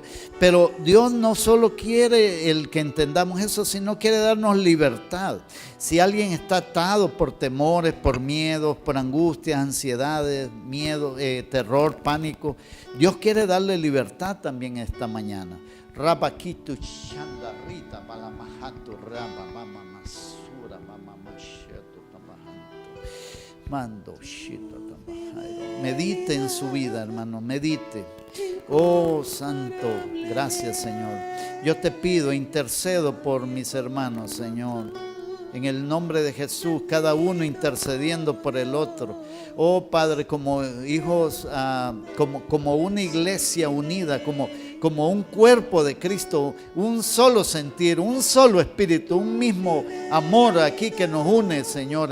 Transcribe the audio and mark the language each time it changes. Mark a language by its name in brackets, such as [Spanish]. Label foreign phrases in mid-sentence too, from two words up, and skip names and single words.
[Spanish] Pero Dios no solo quiere el que entendamos eso, sino quiere darnos libertad. Si alguien está atado por temores, por miedos, por angustias, ansiedades, miedo, terror, pánico, Dios quiere darle libertad también esta mañana. Rabakitu Shandarita Balamahatu Raba Mama Masura Mama Mashetu Tabahanto Mando Shita Tabahairo. Medite en su vida, hermano, medite. Oh Santo, gracias, Señor. Yo te pido, intercedo por mis hermanos, Señor. En el nombre de Jesús, cada uno intercediendo por el otro. Oh Padre, como hijos, como una iglesia unida, como un cuerpo de Cristo, un solo sentir, un solo espíritu, un mismo amor aquí que nos une, Señor.